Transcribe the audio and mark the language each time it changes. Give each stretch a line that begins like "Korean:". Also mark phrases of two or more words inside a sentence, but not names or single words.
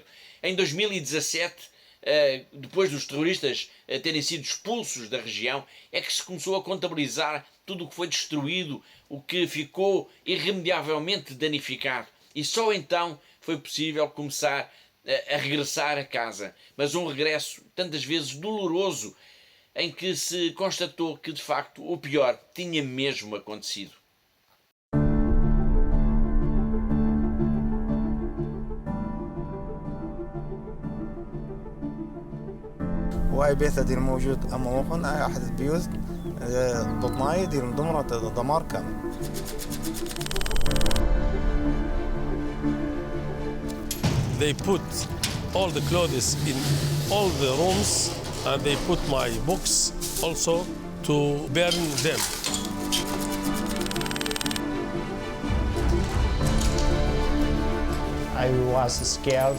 Portuguese: Em 2017, depois dos terroristas terem sido expulsos da região, é que se começou a contabilizar tudo o que foi destruído, o que ficou irremediavelmente danificado. E só então foi possível começar a regressar a casa. Mas um regresso tantas vezes doloroso, em que se constatou que, de facto, o pior tinha mesmo acontecido.
Arabic: وهاي بيت دير موجود أمامكم هاي أحد البيوت ضدناي دير مدمرة دمار كامل.
English: They put all the clothes in all the rooms and they put my books also to burn them. I was scared.